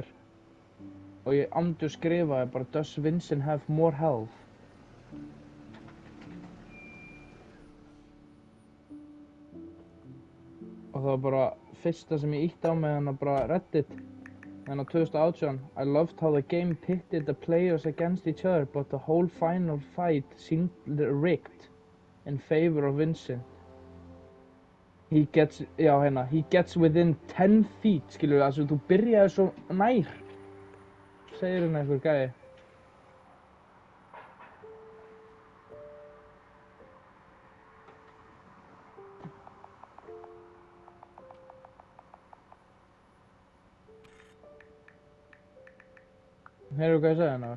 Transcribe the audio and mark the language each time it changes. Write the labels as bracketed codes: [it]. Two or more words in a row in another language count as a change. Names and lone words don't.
[is] Og ég, Andus, skrifaði bara, [en] does Vincent have more health? [is] Og það var bara fyrsta sem ég ítti á með hana bara Reddit. Þannig að 2018, [en] I loved how the game pitted the players against each other, but the whole final fight seemed rigged in favor of Vincent. He gets, [is] já hérna, [en] he gets within 10 feet, [is] skilur, altså þú byrjaði svo nær, segir hérna einhver gæi. Heyrðu hvað ég segði hérna?